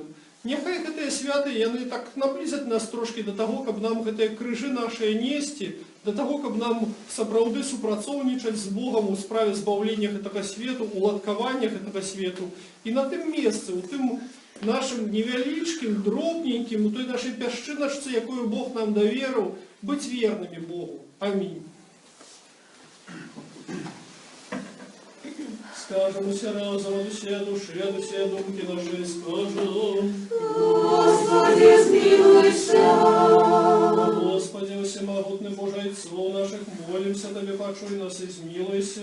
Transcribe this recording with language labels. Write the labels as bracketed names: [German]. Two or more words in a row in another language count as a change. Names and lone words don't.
[Belarusian] Няхай гэтыя святы, яны так наблізаць нас трошкі да таго, каб нам гэтыя крыжы нашыя несці, да таго, каб нам сапраўды супрацоўнічаць з Богам у справе збаўлення гэтага свету, уладкавання гэтага свету. І на тым месцы, у тым нашым невялічкім, дробненькім, у той нашай пясчыначцы, якую Бог нам даверыў, быць вернымі Богу. Амінь. [Russian] Скажем все разом от всей души, от всей думки нашей скажем. Господи, смилуйся. Господи, всемогутный Божий Отцу наших, молимся Тебе, почуй нас и смилуйся.